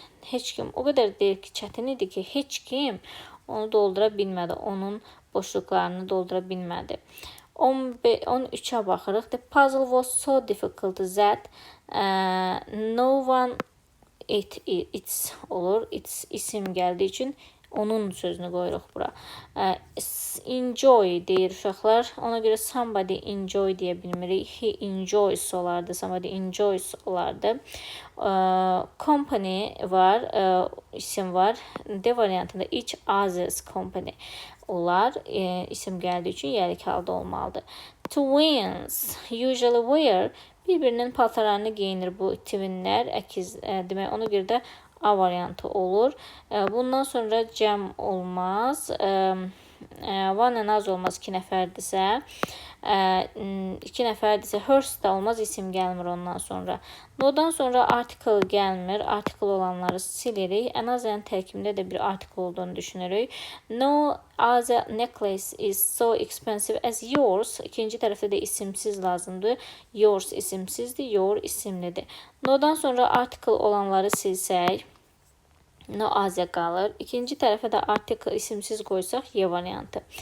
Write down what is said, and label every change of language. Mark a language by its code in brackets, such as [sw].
[az] Heç kim o qədər deyir ki, çətin idi ki, heç kim onu doldura bilmədi. Onun boşluqlarını doldura bilmədi. 13'ə baxırıq. [en] The puzzle was so difficult that no one its [az] olur. Its isim gəldiyi üçün onun sözünü qoyuruq bura. Enjoy deyir uşaqlar. Ona görə [en] somebody enjoy [az] deyə bilmirik. [en] He enjoys [az] olardı. [en] Somebody enjoys [az] olardı. Company var. İsim var. D variantında [en] each other's company [az] olar. İsim gəldiyi üçün yəlik halda olmalıdır. [en] Twins usually wear. [az] Bir-birinin paltarlarını geyinir bu twinlər. Əkiz demək, ona görə də A variantı olur. Bundan sonra cəm olmaz. One and az olmaz 2 nəfərdirsə. 2 nəfərdirsə hers də olmaz, isim gəlmir ondan sonra. No'dan sonra article gəlmir. Article olanları silirik. Ən azən tərkibində də bir article olduğunu düşünürük. [en] No other necklace is so expensive as yours. [az] İkinci tərəfdə də isimsiz lazımdır. Yours isimsizdir, your isimlidir. No'dan sonra article olanları silsək, no azə qalır. İkinci tərəfə də article isimsiz qoysaq, Y variantı.